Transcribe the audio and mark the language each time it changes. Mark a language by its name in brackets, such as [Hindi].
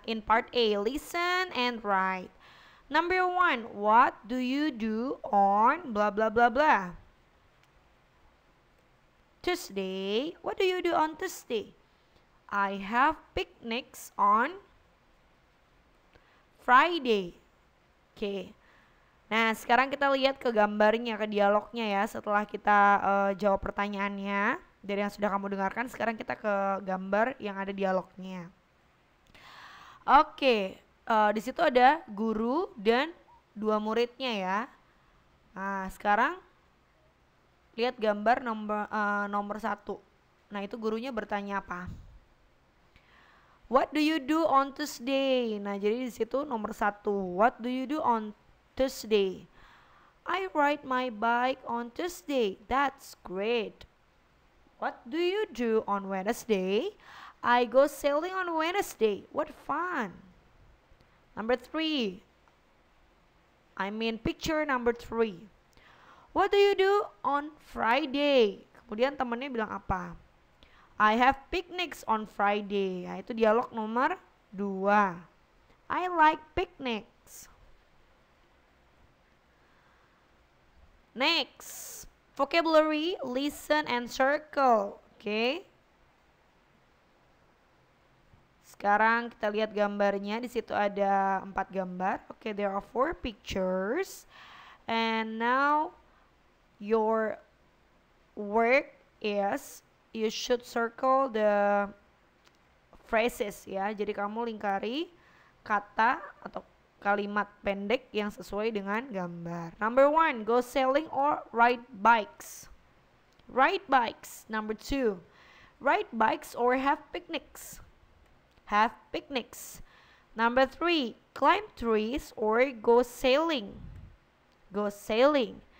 [English] In part A, listen and write. Number 1, what do you do on blah blah blah blah? Tuesday. What do you do on Tuesday? I have picnics on Friday. [Indonesian] Oke. Nah, sekarang kita lihat ke gambarnya, ke dialognya ya. Setelah kita jawab pertanyaannya dari yang sudah kamu dengarkan, sekarang kita ke gambar yang ada dialognya. Oke, di situ ada guru dan 2 muridnya ya. Nah, sekarang lihat gambar nomor 1. Nah, itu gurunya bertanya apa? [English] What do you do on Tuesday? [Indonesian] Nah, jadi di situ nomor 1. [English] What do you do on Tuesday? I ride my bike on Tuesday. That's great. What do you do on Wednesday? I go sailing on Wednesday. What fun. Number 3. Picture number 3. What do you do on Friday? [Indonesian] Kemudian temannya bilang apa? [English] I have picnics on Friday. [Indonesian] Nah, itu dialog nomor 2. [English] I like picnics. Next, vocabulary, listen and circle. Oke. [Indonesian] Sekarang kita lihat gambarnya. Di situ ada 4 gambar. [English] Oke, there are 4 pictures. And now your work is you should circle the phrases ya. [Indonesian] Jadi kamu lingkari kata atau kalimat pendek yang sesuai dengan gambar. [English] Number 1, go sailing or ride bikes. Ride bikes. Number 2, ride bikes or have picnics. Have picnics. Number 3, climb trees or go sailing. Go sailing.